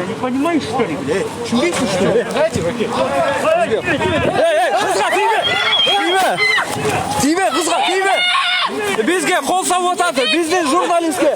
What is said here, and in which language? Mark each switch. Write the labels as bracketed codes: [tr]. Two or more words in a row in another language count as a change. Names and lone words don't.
[ru] понимаешь, что ли, блядь? Чудите, что ли? Дайте руки. [ky] Эй, кызга тийме! Тийме! Тийме, кызга, тийме! Бизге кол салып атат, биздин журналистке.